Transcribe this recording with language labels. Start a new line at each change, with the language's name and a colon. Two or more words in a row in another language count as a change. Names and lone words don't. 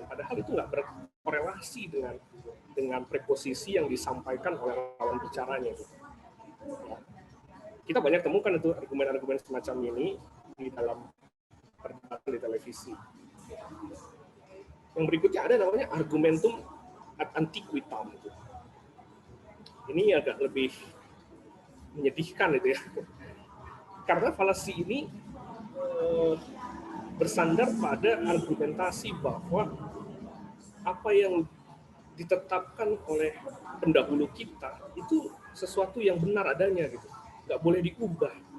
Indonesian: Padahal itu nggak berkorelasi dengan preposisi yang disampaikan oleh lawan bicaranya. Ya. Kita banyak temukan itu argumen-argumen semacam ini di dalam perdebatan di televisi. Yang berikutnya ada namanya
Latin: argumentum ad antiquitam.
Indonesian: Ini agak lebih menyedihkan itu ya. Karena falasi ini bersandar pada argumentasi bahwa apa yang ditetapkan oleh pendahulu kita itu sesuatu yang benar adanya gitu, nggak boleh diubah.